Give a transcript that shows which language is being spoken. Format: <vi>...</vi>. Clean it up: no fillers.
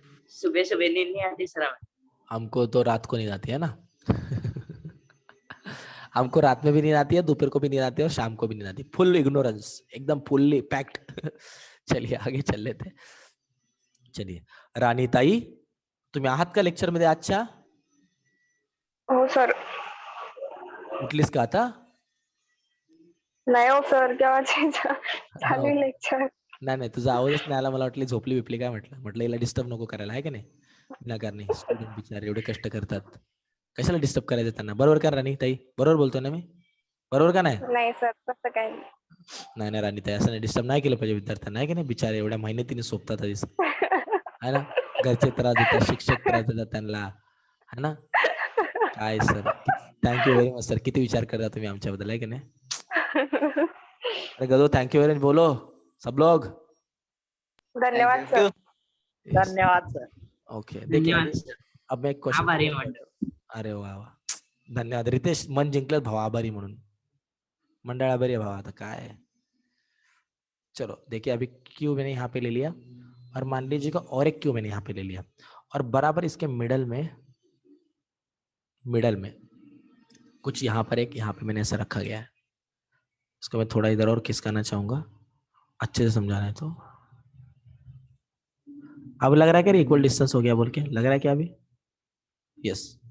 <hi>सुबह सुबह नींद नहीं आती सर हमें। हमको तो रात को नींद आती है ना। हमको रात में भी नींद आती है, दोपहर को भी नींद आती है और शाम को भी नींद आती है। फुल इग्नोरेंस, एकदम फुल्ली पैक्ड। चलिए आगे चल लेते हैं।</hi> <mr>चलिए राणी ताई, तुम्ही आहात का लेक्चर मध्ये आजच्या? हो सर. उठलीस का आता? नाही हो सर, केव्हाची हो. चालू लेक्चर. नाही नाही, तुझा आवाजच नाही आला, मला वाटलं झोपली बिपली काय, म्हटलं हिला डिस्टर्ब नको करायला, आहे की नाही? विनाकारणी स्टुडंट बिचारे एवढे कष्ट करतात, कशाला डिस्टर्ब करायचं त्यांना? बरोबर का राणी ताई? बरोबर बोलतोय ना मी? बरोबर का नाही? नाही सर तसं काही नाही. नाही नाही राणी ताई, असं नाही, डिस्टर्ब नाही केलं पाहिजे विद्यार्थ्यांना, आहे की नाही? बिचारे एवढ्या मेहनतीने सोपतात आधीच,</mr> <hi>है ना?</hi> <mr>घरचे त्रास देतात, शिक्षक त्रास देतात त्यांना,</mr> <hi>है ना?</hi> <mr>काय sir,</mr> <en>thank you very much</en> <mr>sir, किती विचार करता तुम्ही आमच्याबद्दल, आहे की नाही?</mr> <hi>अरे गदो,</hi> <en>thank you very much,</en> <hi>बोलो सब लोग। धन्यवाद सर.</hi> <en>Yes.</en> <hi>धन्यवाद सर. ओके, देखिए धन्यवाद अभी सर. अब मैं एक क्वेश्चन,</hi> <mr>आभारी मंडळ. अरे वा वा, धन्यवाद रितेश, मन जिंकलं भाऊ आभारी म्हणून, मंडळ आभारी आहे भाऊ, आता काय?</mr> <hi>चलो देखिए, अभी क्यू मैंने यहाँ पे ले लिया और मान लीजिएगा और एक क्यू मैंने यहाँ पे ले लिया और बराबर इसके मिडल में कुछ यहाँ पर एक, यहाँ पे मैंने ऐसा रखा गया है, इसको मैं थोड़ा इधर और खिसकाना चाहूंगा अच्छे से समझाना है। तो अब लग रहा है कि इक्वल डिस्टेंस हो गया बोल के, लग रहा है क्या अभी? यस।</hi>